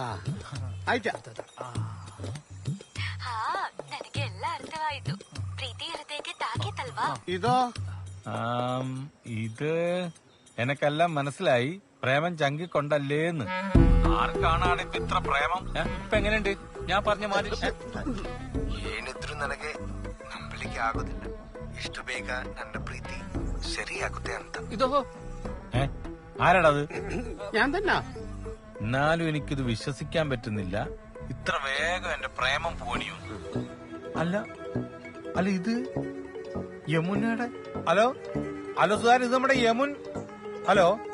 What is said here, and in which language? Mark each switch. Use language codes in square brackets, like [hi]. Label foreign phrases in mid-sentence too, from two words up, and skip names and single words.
[ml] ഇതോ? ഇത് എനക്കെല്ലാം മനസ്സിലായി. പ്രേമം ചങ്കി കൊണ്ടല്ലേന്ന്. ആർക്കാണാണ് ഇപ്പൊ ഇത്ര പ്രേമം? ഇപ്പൊ എങ്ങനെയുണ്ട്? ഞാൻ പറഞ്ഞ മാതിരി [kn] ಏನಿದ್ರು ನನಗೆ ನಂಬಲಿಕ್ಕೆ ಆಗೋದಿಲ್ಲ. ಇಷ್ಟು ಬೇಗ ನನ್ನ ಪ್ರೀತಿ ಸರಿಯಾಗುತ್ತೆ ಅಂತ. [ml] ഇതോ ആരാടത്? ഞാൻ തന്നെ. എന്നാലും എനിക്കിത് വിശ്വസിക്കാൻ പറ്റുന്നില്ല. ഇത്ര വേഗം എന്റെ പ്രേമം പോണിയോ? അല്ല അല്ല ഇത് യമുനയുടെ. ഹലോ ഹലോ സുധാർ, ഇത് നമ്മുടെ യമുൻ. ഹലോ